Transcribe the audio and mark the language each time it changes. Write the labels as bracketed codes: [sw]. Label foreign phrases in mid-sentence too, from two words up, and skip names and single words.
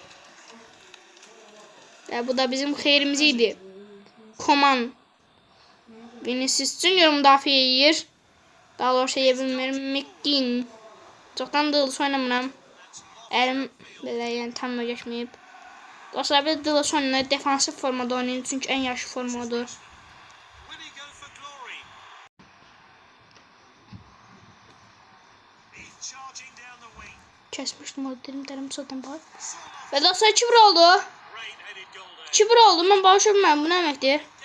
[az] Ve bu da bizim xeyrimiz idi. Koman. Vinicius Junior müdafiə edir. Daha doğrusu eyə bilmirəm. McGinn. Çoxdan Dılış oynamıram. Əlim belə yəni tam geçməyib. Dostlar bir Dılış oynayır. Defansif formada oynayın. [tr] Çünkü [az] en yaxşı formadır. [tr] Kesmiştim o dilim zaten bak. Ve dostlar 2-1 oldu. 2-1 oldu. Ben bağışlamam. Bu ne demektir?